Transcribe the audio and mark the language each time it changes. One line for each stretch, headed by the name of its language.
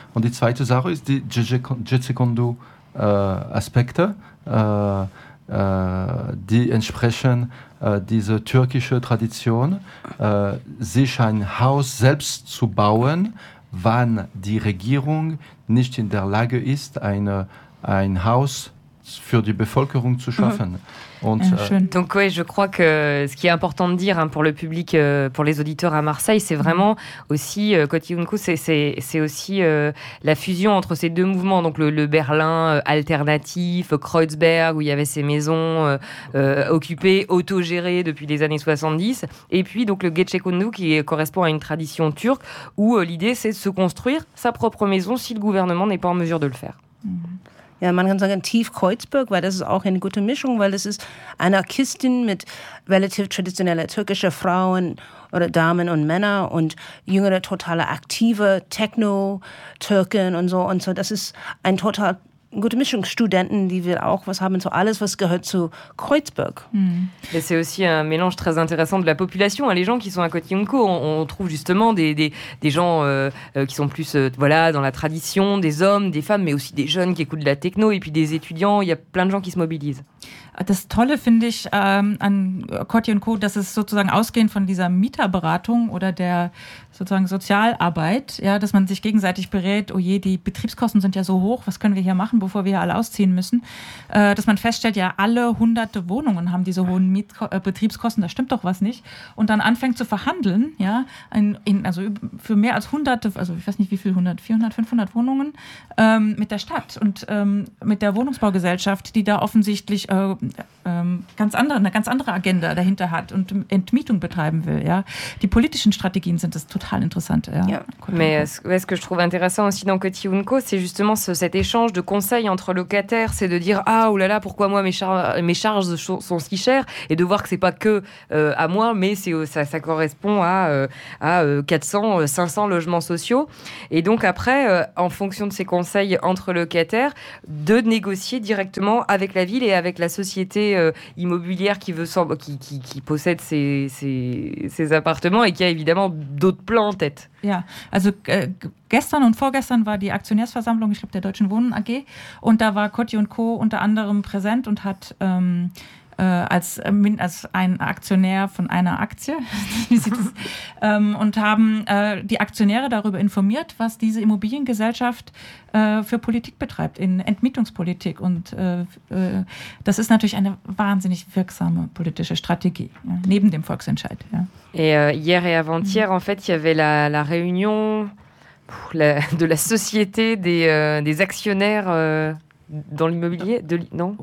German: Und die zweite Sache ist die Jetsekondo Aspekte, die entsprechen diese türkische Tradition, sich ein Haus selbst zu bauen, wann die Regierung nicht in der Lage ist, ein Haus für die Bevölkerung zu schaffen.
French: Donc oui, je crois que ce qui est important de dire pour le public, pour les auditeurs à Marseille, c'est vraiment aussi, Corti & Co, c'est aussi la fusion entre ces deux mouvements, donc le Berlin alternatif, Kreuzberg, où il y avait ces maisons occupées, autogérées depuis les années 70, et puis donc le Getche Kondu, qui correspond à une tradition turque, où l'idée c'est de se construire sa propre maison si le gouvernement n'est pas en mesure de le faire.
German: Ja, man kann sagen Tief Kreuzberg, weil das ist auch eine gute Mischung, weil das ist Anarchistin mit relativ traditioneller türkischer Frauen oder Damen und Männer und jüngere totale aktive Techno-Türken und so. Das ist ein total gute Mischung. Studenten, die will auch was haben, so alles, was gehört zu Kreuzberg.
French: Et c'est aussi un mélange très intéressant de la population. Les gens qui sont à Corti & Co, on trouve justement des gens qui sont plus dans la tradition, des hommes, des femmes, mais aussi des jeunes qui écoutent de la techno et puis des étudiants. Il y a plein de gens qui se mobilisent.
German: Das Tolle finde ich an Corti & Co, dass es sozusagen ausgehend von dieser Mieterberatung oder der sozusagen Sozialarbeit, ja, dass man sich gegenseitig berät, oh je, die Betriebskosten sind ja so hoch, was können wir hier machen, bevor wir hier alle ausziehen müssen, dass man feststellt, ja, alle hunderte Wohnungen haben diese hohen Betriebskosten, da stimmt doch was nicht, und dann anfängt zu verhandeln, ja, für mehr als hunderte, also ich weiß nicht wie viel, 100, 400, 500 Wohnungen mit der Stadt und mit der Wohnungsbaugesellschaft, die da offensichtlich eine ganz andere Agenda dahinter hat und Entmietung betreiben will. Ja? Die politischen Strategien sind das total interessant. Ja.
French: Mais ce que je trouve intéressant aussi dans Coty & Co, c'est justement cet échange de conseils entre locataires, c'est de dire ah oh là là, pourquoi moi mes charges sont si chères, et de voir que c'est pas que à moi, mais ça correspond à 400, 500 logements sociaux. Et donc après, en fonction de ces conseils entre locataires, de négocier directement avec la ville et avec la société immobilière qui possède ces appartements et qui a évidemment d'autres plans en tête.
German: Ja, also gestern und vorgestern war die Aktionärsversammlung, ich glaube, der Deutschen Wohnen AG, und da war Coty & Co. unter anderem präsent und hat als ein Aktionär von einer Aktie und haben die Aktionäre darüber informiert, was diese Immobiliengesellschaft für Politik betreibt, in Entmietungspolitik. Und das ist natürlich eine wahnsinnig wirksame politische Strategie, ja, neben dem Volksentscheid. Ja.
French: Et hier et avant-hier, en fait, il y avait la réunion de la société des actionnaires dans l'immobilier, non?